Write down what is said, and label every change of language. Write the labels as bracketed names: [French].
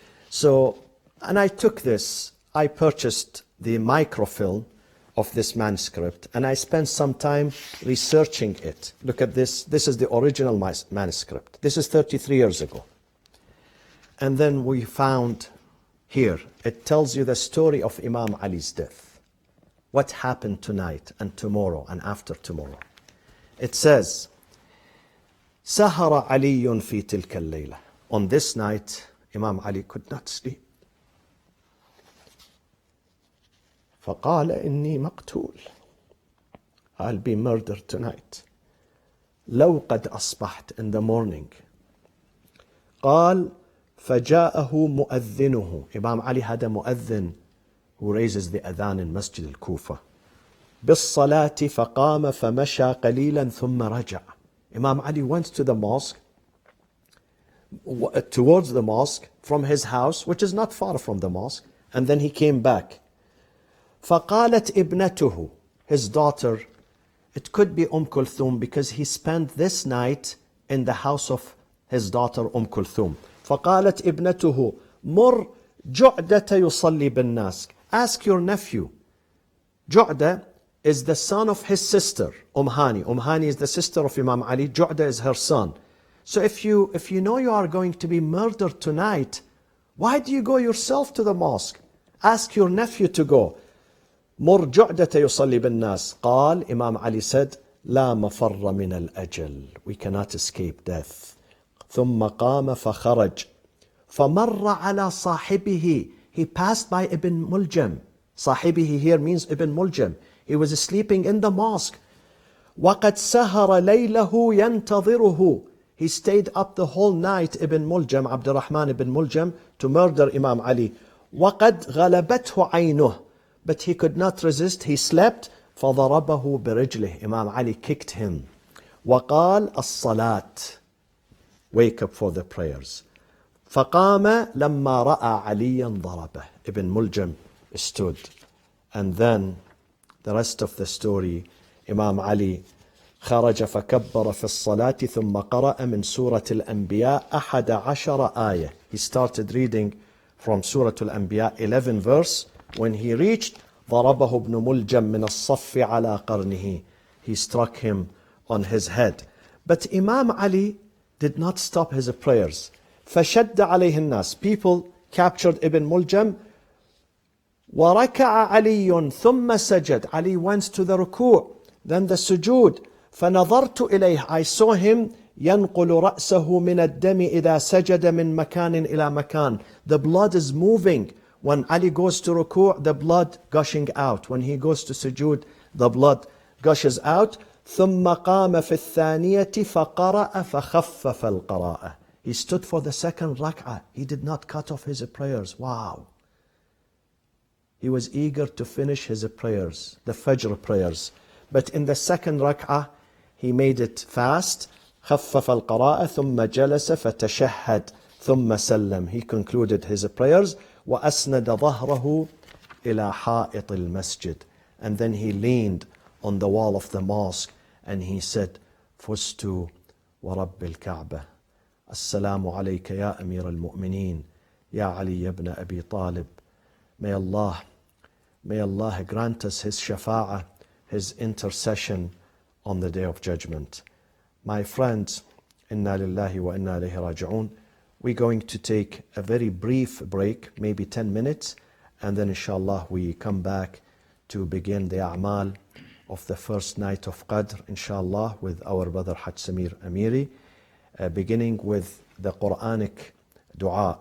[English] So, and I took this, I purchased the microfilm of this manuscript, and I spent some time researching it. Look at this. This is the original manuscript. This is 33 years ago. And then we found here, it tells you the story of Imam Ali's death. What happened tonight and tomorrow and after tomorrow. It says, [Arabic] سهر علي في تلك الليلة. [English] On this night, Imam Ali could not sleep. [Arabic] فقال إني مقتول. [English] I'll be murdered tonight. [Arabic] لو قد أصبحت, [English] in the morning. [Arabic] قال فجاءه مؤذنه. [English] Imam Ali had a mu'adhin who raises the adhan in Masjid al-Kufa. [Arabic] بالصلاة فقام فمشى قليلا ثم رجع. [English] Imam Ali went to the mosque, towards the mosque from his house, which is not far from the mosque, and then he came back. [Arabic] فقالت ابنته, [English] his daughter, it could be Kulthum because he spent this night in the house of his daughter Kulthum. [Arabic] فقالت ابنته مر جعدة يصلي بالناس. [English] Ask your nephew. Ju'da is the son of his sister, Hani. Hani is the sister of Imam Ali. Ju'da is her son. So if you know you are going to be murdered tonight, why do you go yourself to the mosque? Ask your nephew to go. [Arabic] مر جعدة يصلي بالناس. قال, [English] Imam Ali said, [Arabic] لا مفر من الأجل. [English] We cannot escape death. [Arabic] ثم قام فخرج. فمر على صاحبه. [English] He passed by Ibn Muljam. صاحبه here means Ibn Muljam. He was sleeping in the mosque. [Arabic] وقد سهر ليله ينتظره. [English] He stayed up the whole night, Ibn Muljam, Abdurrahman ibn Muljam, to murder Imam Ali. [Arabic] وقد غلبته عينه. [English] But he could not resist. He slept. [Arabic] فضربه برجله. [English] Imam Ali kicked him. [Arabic] وقال الصلاة. [English] Wake up for the prayers. [Arabic] فقام لما رأى عليا ضربه. [English] Ibn Muljam stood. And then the rest of the story, Imam Ali [Arabic] خرج فكبر في الصلاة ثم قرأ من سورة الأنبياء 11 آية. [English] He started reading from Surah Al-Anbiya 11 verse. When he reached [Arabic] ضربه ابن ملجم من الصف على قرنه. [English] He struck him on his head. But Imam Ali did not stop his prayers. [Arabic] فشد عليه الناس. [English] People captured Ibn Muljam. [Arabic] وركع علي ثم سجد. [English] Ali went to the ruku', then the sujood. [Arabic] فنظرت إليه. [English] I saw him [Arabic] ينقل رأسه من الدم إذا سجد من مكان إلى مكان. [English] The blood is moving. When Ali goes to ruku', the blood gushing out. When he goes to sujood, the blood gushes out. [Arabic] ثم قام في الثانية فقرأ فخفف القراءة. [English] He stood for the second rak'ah. He did not cut off his prayers. Wow. He was eager to finish his prayers, the Fajr prayers. But in the second rak'ah, he made it fast. [Arabic] خفف القراءة ثم جلس فتشهد ثم سلم. [English] He concluded his prayers. [Arabic] وأسند ظهره إلى حائط المسجد. [English] And then he leaned on the wall of the mosque and he said, [Arabic] فزت ورب الكعبة. السلام عليك يا أمير المؤمنين يا علي بن أبي طالب. [English] May Allah grant us His shafa'ah, His intercession on the day of judgment. My friends, inna lillahi wa inna ilayhi raji'un. We're going to take a very brief break, maybe 10 minutes, and then inshallah we come back to begin the a'mal of the first night of Qadr, inshallah, with our brother Haj Samir Amiri, beginning with the Quranic dua.